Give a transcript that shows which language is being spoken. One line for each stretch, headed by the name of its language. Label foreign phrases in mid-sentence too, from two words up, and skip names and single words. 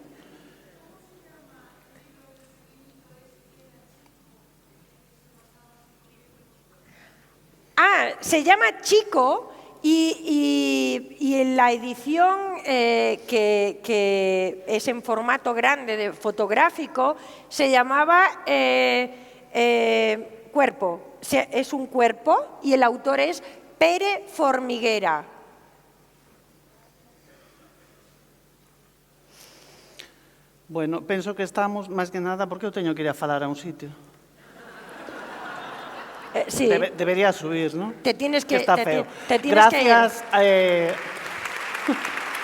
Spanish: Se llama Chico y en la edición que es en formato grande, de fotográfico, se llamaba Cuerpo. Es un cuerpo y el autor es Pere Formiguera.
Galician: Bueno, penso que estamos, máis que nada, porque eu teño que ir a falar a un sitio.
Spanish: Sí. Debería subir, ¿no? Te tienes que... está feo. te tienes que ir. Gracias.